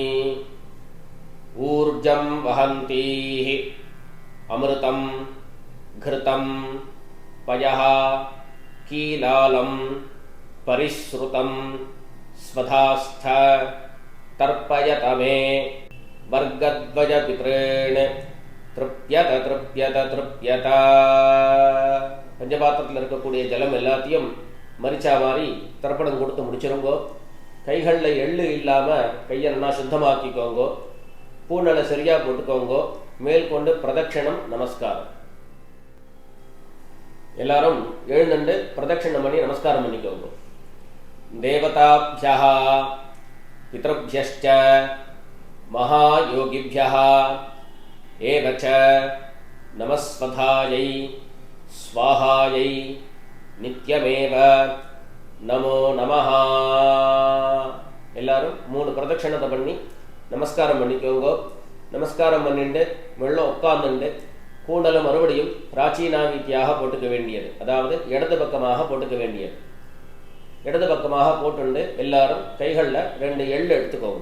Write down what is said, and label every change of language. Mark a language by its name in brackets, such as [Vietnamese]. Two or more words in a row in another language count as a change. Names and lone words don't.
[Sanskrit] ऊर्जं वहन्तीः अमृतं घृतं पयः कीलालं परिश्रुतं स्वधास्थ तर्पयत मे वर्गद्वय पितॄन् तृप्यत तृप्यत तृप्यत. [Tamil] பஞ்சபாத்திரத்தில் இருக்கக்கூடிய ஜலம் எல்லாத்தையும் மரிச்சா மாதிரி தர்ப்பணம் கொடுத்து முடிச்சிருங்கோ. கைகளில் எள்ளு இல்லாமல் கையை நல்லா சுத்தமாக்கிக்கோங்கோ. பூநலை சரியாக போட்டுக்கோங்கோ. மேல் கொண்டு பிரதட்சணம் நமஸ்காரம். எல்லாரும் எழுந்துண்டு பிரதட்சணம் பண்ணி நமஸ்காரம் பண்ணிக்கோங்க. [Sanskrit] देवताभ्यः पितृभ्यश्च महायोगिभ्यः एव च नमस्वधायै स्वाहायै नित्यमेव नमो नमः. [Tamil] எல்லாரும் 3 பிரதட்சணத்தை பண்ணி நமஸ்காரம் பண்ணிக்கோங்க. நமஸ்காரம் பண்ணிட்டு மெல்ல உட்கார்ந்துண்டு கூண்டலை மறுபடியும் பிராச்சீனாவீத்தியாக போட்டுக்க வேண்டியது, அதாவது இடது பக்கமாக போட்டுக்க வேண்டியது. இடது பக்கமாக போட்டுண்டு எல்லாரும் கைகளில் 2 எள்ளு எடுத்துக்கோங்க.